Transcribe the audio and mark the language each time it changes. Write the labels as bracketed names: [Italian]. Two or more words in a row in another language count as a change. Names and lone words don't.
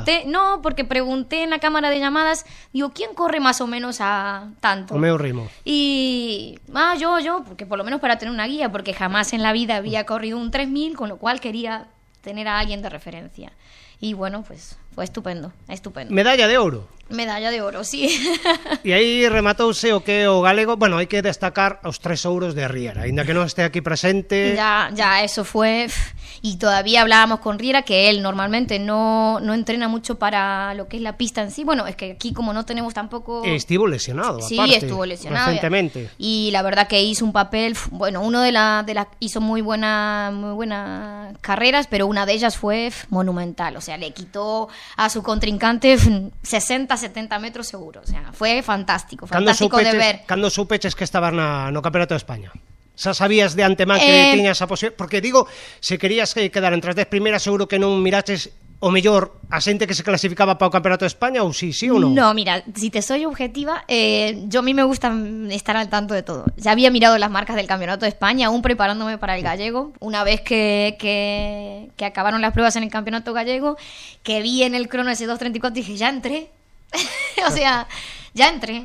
[Spanish] Pregunté en la cámara de llamadas, digo, ¿quién corre más o menos a tanto? [Galician] O meu ritmo. [Spanish] Y, yo, porque por lo menos para tener una guía, porque jamás en la vida había corrido un 3.000, con lo cual quería tener a alguien de referencia. Y bueno, pues fue estupendo, estupendo. [Galician] Medalla de ouro. [Spanish] Medalla de oro, sí. [Galician] E aí rematouse o que o galego, bueno, hai que destacar os 3 ouros de Riera, aínda que non este aquí presente. [Spanish] Ya, eso fue. Y todavía hablábamos con Riera que él normalmente no entrena mucho para lo que es la pista en sí. Bueno, es que aquí como no tenemos tampoco... Estuvo lesionado, sí, aparte, estuvo lesionado recientemente. Y la verdad que hizo un papel, bueno, uno de las hizo muy buenas carreras, pero una de ellas fue monumental. O sea, le quitó a su contrincante 60-70 metros seguro. O sea, fue fantástico de ver. [Galician] Cando soupeches que estabas no Campeonato de España? Xa sabías de antemán que tiñas a posibilidad? Porque digo, se querías quedar entre as 10 primeiras, seguro que non miraches o mellor a xente que se clasificaba para o Campeonato de España, ou sí ou non? [Spanish] No, mira, si te soy objetiva, yo a mí me gusta estar al tanto de todo. Ya había mirado las marcas del Campeonato de España, aún preparándome para el gallego. Una vez que acabaron las pruebas en el Campeonato gallego, que vi en el crono ese 2:34 y dije, ya entré. O sea, ya entré.